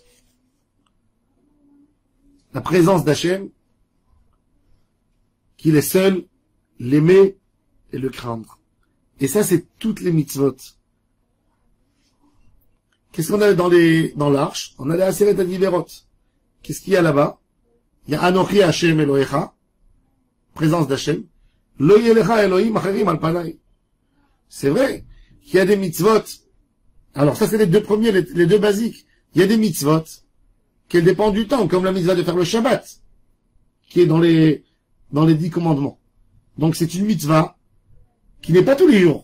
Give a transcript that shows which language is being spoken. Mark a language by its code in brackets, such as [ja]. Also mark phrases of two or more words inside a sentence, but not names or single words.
[fr] La présence d'Hachem, qu'il est seul, l'aimer et le craindre. Et ça, c'est toutes les mitzvot. Qu'est-ce qu'on a dans l'arche? On a les [he] עשרת הדיברות. [fr] Qu'est-ce qu'il y a là-bas? Il y a [he] אנכי השם אלהיך, [fr] présence d'Hachem. [he] לא יהיה לך אלהים אחרים על פני. [fr] C'est vrai qu'il y a des mitzvot. Alors ça, c'est les 2 premiers, les 2 basiques. Il y a des mitzvot qui dépendent du temps, comme la mitzvah de faire le Shabbat, qui est dans les 10 commandements. Donc c'est une mitzvah qui n'est pas tous les jours.